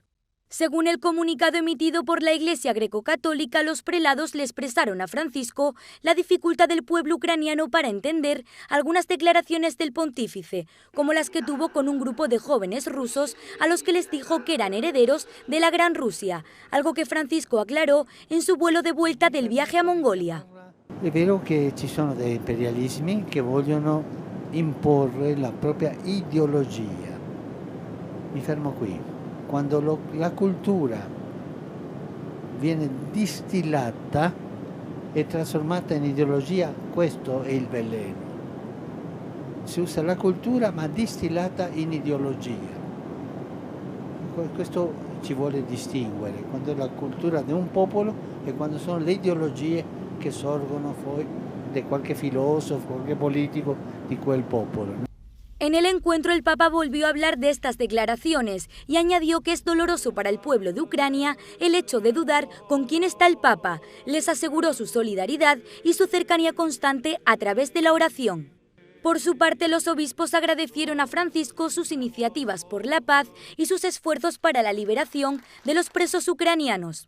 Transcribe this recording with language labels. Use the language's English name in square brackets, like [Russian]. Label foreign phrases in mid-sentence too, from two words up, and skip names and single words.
[Spanish] Según el comunicado emitido por la Iglesia Greco-Católica, los prelados le expresaron a Francisco la dificultad del pueblo ucraniano para entender algunas declaraciones del pontífice, como las que tuvo con un grupo de jóvenes rusos a los que les dijo que eran herederos de la Gran Rusia, algo que Francisco aclaró en su vuelo de vuelta del viaje a Mongolia. [Italian] È vero che ci sono dei imperialismi che vogliono imporre la propria ideologia. Mi fermo qui. Cuando la cultura viene distillata e trasformata in ideologia, questo è il veleno. Si usa la cultura ma distillata in ideologia. Questo ci vuole distinguere, quando è la cultura di un popolo e quando sono le ideologie che sorgono poi di qualche filosofo, qualche político di quel popolo. [Spanish] En el encuentro el Papa volvió a hablar de estas declaraciones y añadió que es doloroso para el pueblo de Ucrania el hecho de dudar con quién está el Papa. Les aseguró su solidaridad y su cercanía constante a través de la oración. Por su parte, los obispos agradecieron a Francisco sus iniciativas por la paz y sus esfuerzos para la liberación de los presos ucranianos.